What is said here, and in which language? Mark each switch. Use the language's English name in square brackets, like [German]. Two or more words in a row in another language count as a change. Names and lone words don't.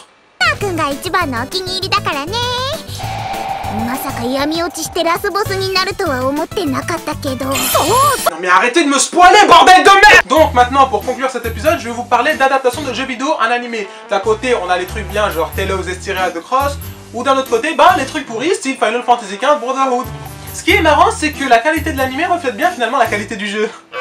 [Japanese] 君が一番のお気に入りだからね。まさか闇落ちしてラスボスになるとは思ってなかったけど。そう。 [French] Non mais arrêtez de me spoiler, bordel de merde! Donc maintenant, pour conclure cet épisode, je vais vous parler d'adaptation de jeux vidéo en animé. D'un côté, on a les trucs bien, genre Tale of Zestiria de Cross, ou d'un autre côté, bah les trucs pourris, style Final Fantasy XV Brotherhood. Ce qui est marrant, c'est que la qualité de l'animé reflète bien finalement la qualité du jeu.